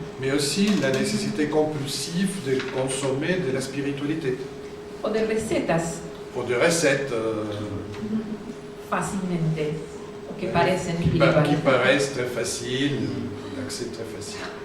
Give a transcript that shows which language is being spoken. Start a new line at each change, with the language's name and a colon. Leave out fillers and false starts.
French: mais aussi la nécessité compulsive de consommer de la spiritualité,
Spanish: O de recetas
French: ou de recettes
Spanish: fácilmente, o que parecen
French: qui
Spanish: espirituales.
French: paraissent très faciles, d'accès très facile.